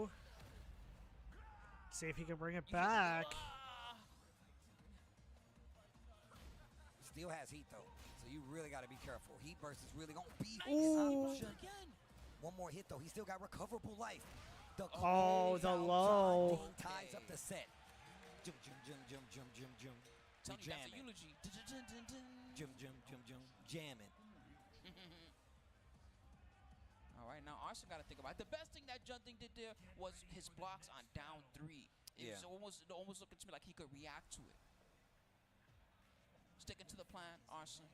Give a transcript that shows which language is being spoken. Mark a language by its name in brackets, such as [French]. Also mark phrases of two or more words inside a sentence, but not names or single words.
[English] See if he can bring it back. Still has heat, though. So you really got to be careful. Heat burst is really going to be... Again. One more hit, though. He still got recoverable life. The low. John Dean ties up the set. Jum, jum, jum, jum, jum, jum, jum. Tony, that's a eulogy. Jum, jum, jum, jum. Jamming. All right, now Arson got to think about it. The best thing that Junding did there was his blocks on down 3. It was almost looking to me like he could react to it. Sticking to the plan, Arson.